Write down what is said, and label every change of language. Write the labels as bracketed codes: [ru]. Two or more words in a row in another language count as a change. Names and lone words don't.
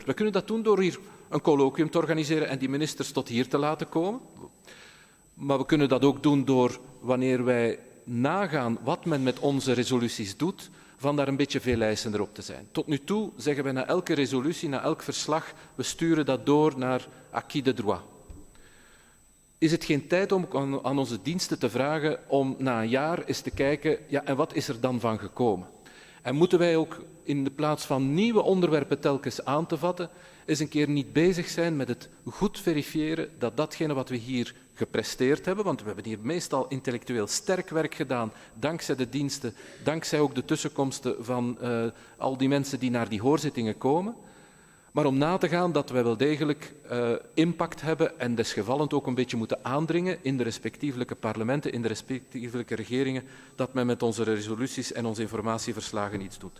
[nl] We kunnen dat doen door hier een colloquium te organiseren en die ministers tot hier te laten komen. Maar we kunnen dat ook doen door, wanneer wij nagaan wat men met onze resoluties doet, van daar een beetje veeleisender op te zijn. Tot nu toe zeggen wij na elke resolutie, na elk verslag, we sturen dat door naar [fr] acquis de droit. [nl] Is het geen tijd om aan onze diensten te vragen om na een jaar eens te kijken, ja, en wat is er dan van gekomen? En moeten wij ook in de plaats van nieuwe onderwerpen telkens aan te vatten, eens een keer niet bezig zijn met het goed verifiëren dat datgene wat we hier gepresteerd hebben, want we hebben hier meestal intellectueel sterk werk gedaan, dankzij de diensten, dankzij ook de tussenkomsten van al die mensen die naar die hoorzittingen komen, maar om na te gaan dat wij wel degelijk impact hebben en desgevallend ook een beetje moeten aandringen in de respectievelijke parlementen, in de respectievelijke regeringen, dat men met onze resoluties en onze informatieverslagen iets doet.